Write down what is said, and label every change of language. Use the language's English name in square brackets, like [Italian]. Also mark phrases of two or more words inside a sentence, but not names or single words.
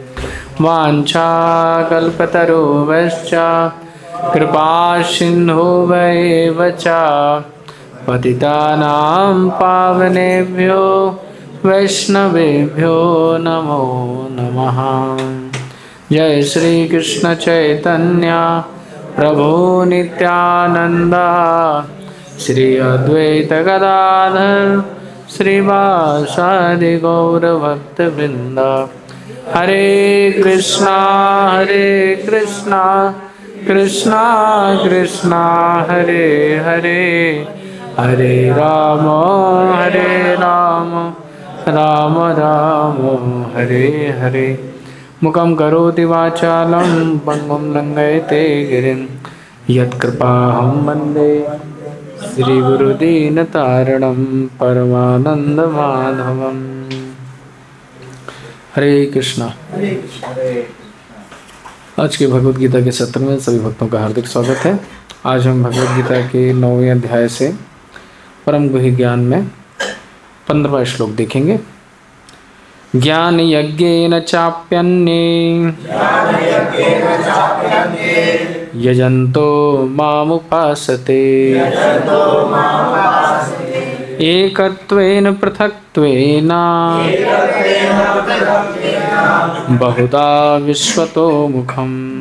[Sanskrit] वाञ्छाकल्पतरुभ्यश्च कृपा सिन्धुभ्येव च पतितानां पावनेभ्यो वैष्णवेभ्यो नमो नमः। जय श्री कृष्ण चैतन्य प्रभु नित्यानंद श्री अद्वैत गदाधर श्रीवासादि गौर भक्त वृंद। हरे कृष्णा कृष्णा कृष्णा हरे हरे हरे राम राम राम हरे हरे। मुखं करोति वाचालं पंगुं लंघयते गिरिं यत्कृपाहं वन्दे श्रीगुरुदीनतारिणं परमानन्दमाधवम्। हरे कृष्णा। [Hindi] आज के भगवद गीता के सत्र में सभी भक्तों का हार्दिक स्वागत है। आज हम भगवद गीता के 9वें अध्याय से परम गुह्य ज्ञान में 15वां श्लोक देखेंगे। [Sanskrit] ज्ञान यज्ञेन चाप्यन्ये यजन्तो मामुपासते एकत्वेन पृथक्त्वेन बहुधा विश्वतो मुखम्।